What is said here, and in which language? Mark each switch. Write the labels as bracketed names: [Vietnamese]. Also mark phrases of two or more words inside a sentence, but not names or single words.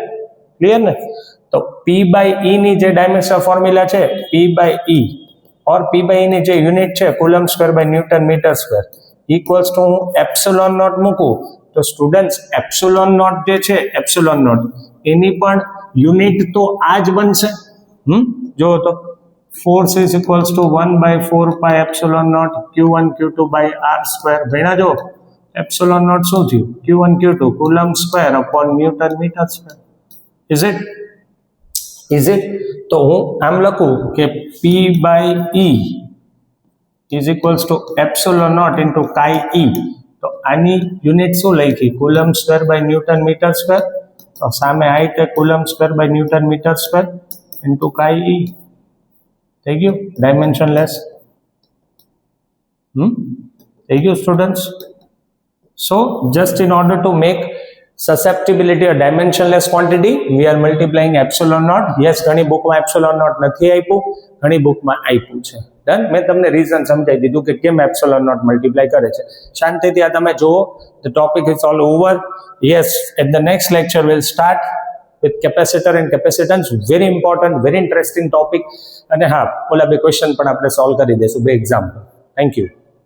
[Gujarati] તો [English] P by E [Gujarati] ની જે [English] dimensional formula [Gujarati] છે [English] P by E or P by E [Gujarati] ની જે યુનિટ છે [English] coulomb square by newton meter square equals to [Gujarati] હું [English] epsilon naught [Gujarati] મૂકું તો સ્ટુડન્ટ્સ [English] epsilon naught [Gujarati] જે છે [English] epsilon naught [Gujarati] એની પણ યુનિટ તો આ જ બનશે. જો તો [English] force is equals to 1 by 4 pi epsilon naught q1 q2 by r square. ભણ્યા જો એપ્સિલોન નોટ શું થયું? q1 q2 કુલમ સ્ક્વેર upon ન્યૂટન મીટર સ્ક્વેર. ઇઝ ઇટ? તો હું આમ લખું કે P by E is equals to epsilon naught into chi E. [Gujarati] તો આની યુનિટ શું લખી? [English] coulomb square by newton meter square. તો સામે હાઈટ કુલમ સ્ક્વેર બાય ન્યૂટન મીટર સ્ક્વેર into chi E. થઈ ગયું dimensionless. [Gujarati] થઈ ગયું સ્ટુડન્ટ્સ? [English] so just in order to make susceptibility a dimensionless quantity we are multiplying epsilon naught. yes, [Gujarati] ઘણી બુકમાં એપ્સિલોન નોટ નથી આપ્યું, ઘણી બુકમાં આપ્યું છે. ડન. મેં તમને રીઝન સમજાવી દીધું કે કેમ એપ્સિલોન નોટ મલ્ટીપ્લાય કરે છે. શાંતિથી આ તમે જુઓ. [English] the topic is all over. yes, at the next lecture will start with capacitor and capacitance. Very important, very interesting topic. [Gujarati] અને હા, ઓલા [English] બે question [Gujarati] પણ આપણે સોલ્વ કરી દઈશું, બે એક્ઝામ્પલ. [English] thank you.